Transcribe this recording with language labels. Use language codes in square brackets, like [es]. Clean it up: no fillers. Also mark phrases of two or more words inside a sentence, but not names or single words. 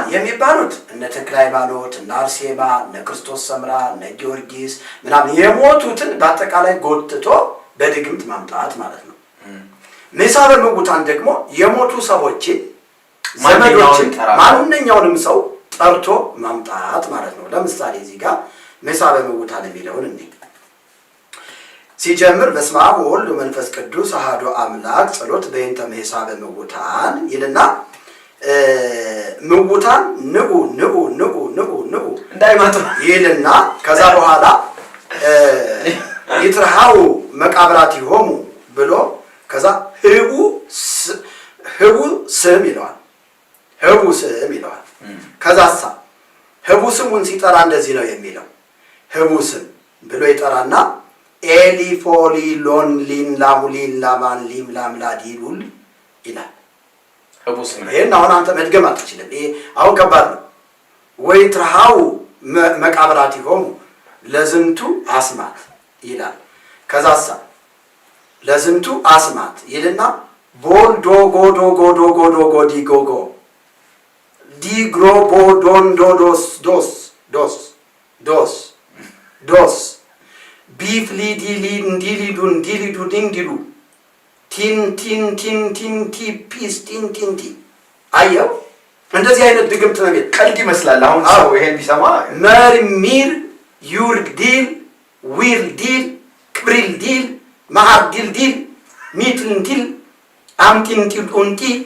[am] የሚባሉት እነ ተክለ ሃይማኖት፣ እነ አርሴማ፣ እነ ክርስቶስ ሰምራ፣ እነ ጊዮርጊስ ምናምን የሞቱትን በአጠቃላይ ጎትቶ በድግምት ማምጣት ማለት ነው። ምሳበ ምውታን ደግሞ የሞቱ ሰዎችን ዘመዶችን ማንኛውንም ሰው ጠርቶ ማምጣት ማለት ነው። ለምሳሌ እዚህ ጋር ምሳበ ምውታን የሚለውን እንዴ ሲጀምር [gez] በስመ አብ ወወልድ ወመንፈስ ቅዱስ አሐዱ አምላክ ጸሎት በእንተ ምሳበ ምውታን [am] ይልና [gez] ምውታን ንዑ ንዑ ንዑ ንዑ ንዑ [am] እንዳይመጡ ይልና ከዛ በኋላ [gez] ይትርሃው መቃብራቲሆሙ [am] ብሎ ከዛ ህቡ ስም ይለዋል። ህቡ ስም ይለዋል። ከዛሳ ህቡ ስሙን ሲጠራ እንደዚህ ነው የሚለው። ህቡ ስም ብሎ ይጠራና ኤሊፎሊ ሎን ሊን ላሙሊን ላማን ሊም ላምላዲሉል ይላል። ህቡ ስም ይሄን አሁን አንተ መድገም አትችልም። ይሄ አሁን ከባድ ነው። ወይ [gez] ትርሃው መቃብራቲሆሙ ለዝንቱ አስማት [am] ይላል። ከዛሳ [gez] ለዝንቱ አስማት [am] ይልና ቦል ዶጎ ዶጎ ዶጎ ዶጎ ዲጎጎ ዲግሮ ቦዶን ዶዶስ ዶስ ዶስ ዶስ ዶስ ቢፍሊ ዲሊ እንዲሊዱ እንዲሊዱ ዲንዲሉ ቲን ቲን ቲን ቲን ቲ ፒስ ቲን ቲን ቲ አየው። እንደዚህ አይነት ድግምት ነው። ቀልድ ይመስላል። አሁን ሰው ይሄን ቢሰማ መርሚር ዩርግ ዲል ዊል ዲል ክብሪል ዲል ማሃር ዲል ዲል ሚትንቲል አምቲንቲል ኡንቲ